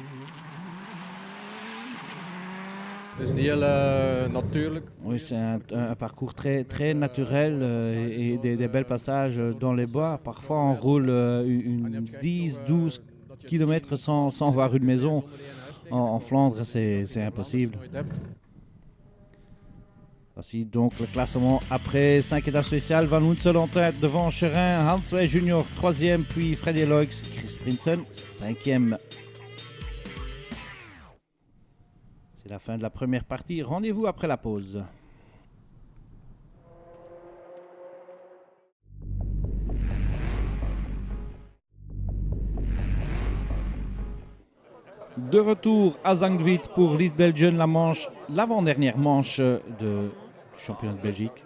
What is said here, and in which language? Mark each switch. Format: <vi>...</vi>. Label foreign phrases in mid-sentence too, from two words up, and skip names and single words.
<fr>Oui, c'est un parcours très, très naturel et des belles passages dans les bois. Parfois, on roule 10-12 km sans voir une maison. En Flandre, c'est impossible. Voici donc le classement après 5 étapes spéciales. Van Woensel en tête devant Chérin, Hans Weiss Junior 3e, puis Freddy Loix, Chris Prinsen 5e. C'est la fin de la première partie. Rendez-vous après la pause. De retour à Zandvoort pour l'East Belgian, l'avant-dernière manche du championnat de Belgique.</fr>